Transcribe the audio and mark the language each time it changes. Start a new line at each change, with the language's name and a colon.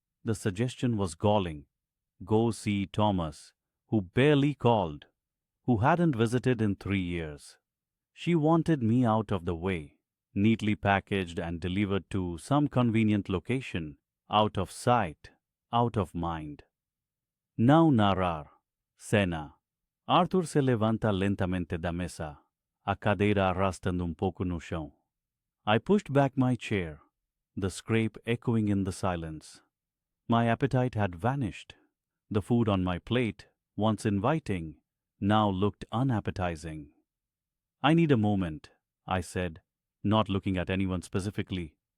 English: The suggestion was galling. Go see Thomas, who barely called, who hadn't visited in 3 years. She wanted me out of the way, neatly packaged and delivered to some convenient location, out of sight, out of mind.
Portuguese: Não narrar. Cena. Arthur se levanta lentamente da mesa, a cadeira arrastando pouco no chão.
English: I pushed back my chair, the scrape echoing in the silence. My appetite had vanished. The food on my plate, once inviting, now looked unappetizing. I need a moment, I said, not looking at anyone specifically.